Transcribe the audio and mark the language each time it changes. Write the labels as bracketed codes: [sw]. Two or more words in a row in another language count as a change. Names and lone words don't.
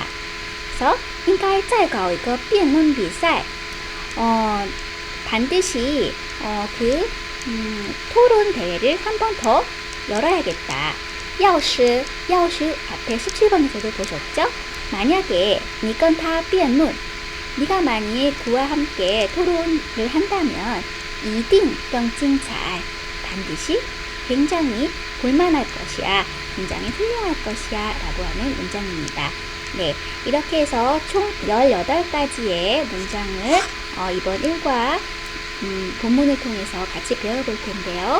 [ko] 그래서 [zh] 应该再搞一个辩论比赛 [ko] 반드시 토론 대회를 한 번 더 열어야겠다. 要是 앞에 17번에서도 보셨죠? 만약에 [zh] 你跟他辩论 [ko] 네가 만일 그와 함께 토론을 한다면 [zh] 一定更精彩 [ko] 반드시 굉장히 볼만할 것이야, 굉장히 훌륭할 것이야 라고 하는 문장입니다. 네, 이렇게 해서 총 18가지의 문장을 이번 1과 본문을 통해서 같이 배워볼 텐데요.